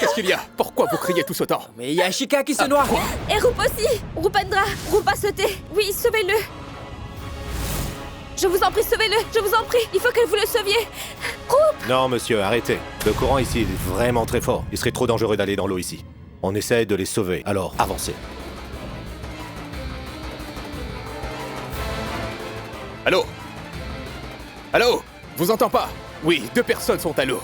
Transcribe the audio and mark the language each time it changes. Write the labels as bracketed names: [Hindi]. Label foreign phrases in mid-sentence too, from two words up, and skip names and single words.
[French] qu'est-ce qu'il y a? Pourquoi vous criez tous autant? Mais il y a Ishika qui se noie. Et Rup aussi! Rupendra! Rup a sauté! Oui, sauvez-le! Je vous en prie, sauvez-le! Je vous en prie! Il faut que vous le sauviez! Rup! Non, monsieur, arrêtez. Le courant ici est vraiment très fort. Il serait trop dangereux d'aller dans l'eau ici. On essaie de les sauver, alors avancez. Allô? Allô? Vous entends pas? Oui, 2 personnes sont à l'eau.